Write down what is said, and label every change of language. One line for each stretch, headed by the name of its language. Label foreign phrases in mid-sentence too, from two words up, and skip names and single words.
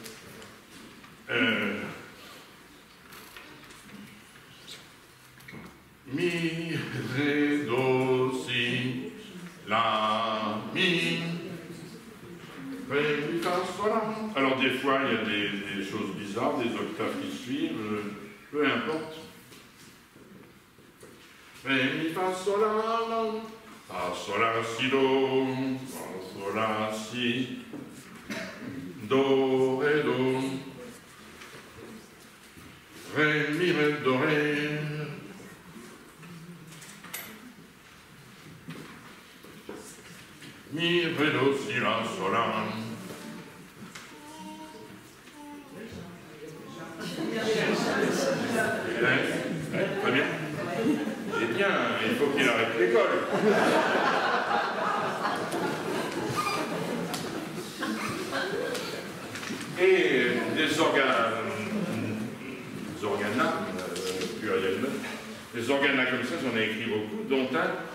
French: Mi, Ré, Do, Si, La, Mi, Ré, Mi, Fa, Sol, La. Alors des fois il y a des choses bizarres, des octaves qui suivent, peu importe. Ré, Mi, Fa, Sol, La, Fa, Sol, La, Si, Do, Fa, Sol, La, Si, Do, Ré, Do, Ré, Mi, Ré, Do, Ré. Mi, Ré, Do, Si, La, Sol, La. Très bien. Eh bien, il faut qu'il arrête l'école. Et des organes pluriels, des organes là comme ça, j'en ai écrit beaucoup, dont un.